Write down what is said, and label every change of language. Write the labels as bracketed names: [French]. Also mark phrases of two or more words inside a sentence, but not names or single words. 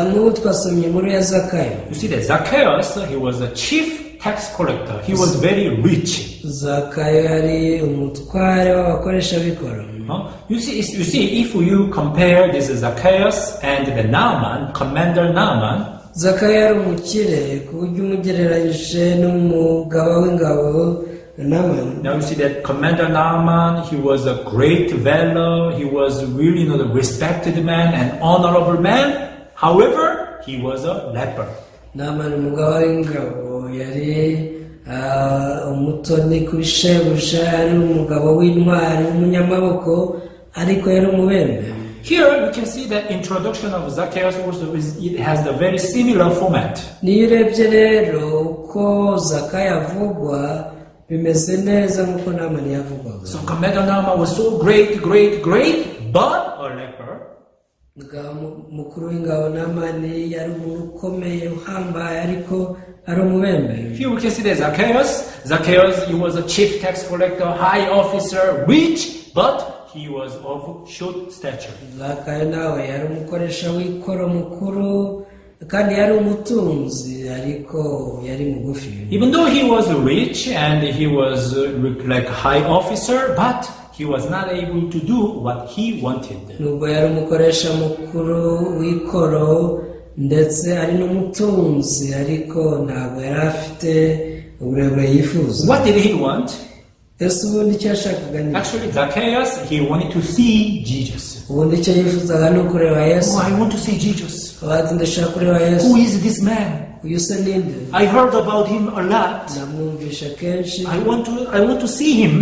[English] You see that Zacchaeus, he was a chief tax collector. He was very rich. You see, if you compare this Zacchaeus and the Naaman, Commander Naaman, [Kinyarwanda] Zacchaeus yari umukire ku buryo umugereranyije n'umugaba w'ingabo Naaman. [English] Now you see that Commander Naaman, he was a great valor, he was really the respected man and honorable man. However, he was a leper. [Kinyarwanda] Naaman umugaba w'ingabo yari umutoni kuri shebuja, yari umugabo w'intwari w'umunyamaboko, ariko yari umubembe. [English] Here you can see the introduction of Zacchaeus also it has the very similar format. [Kinyarwanda] Niyo urebye rero uko Zacchaeus avugwa bimeze neza nk'uko Naaman yavugwaga. [English] So Commander Naaman was so great, but a leper. [Kinyarwanda] Mukuru w'ingabo Naaman yari ukomeye uhambaye ariko ari umubembe. [English] Here we can see that Zacchaeus, he was a chief tax collector, high officer, rich, but he was of short stature. [Kinyarwanda] Zacchaeus nawe yari umukoresha w'ikoro mukuru kandi yari umutunzi ariko yari mugufi. [English] Even though he was rich and he was like high officer, but he was not able to do what he wanted. [Kinyarwanda] Nubwo yari umukoresha mukuru w'ikoro ndetse ari n'umutunzi ariko ntabwo yari afite uburebure yifuza. [English] What did he want? Actually, Zacchaeus, he wanted to see Jesus. Oh, I want to see Jesus. Who is this man? I heard about him a lot. I want to see him.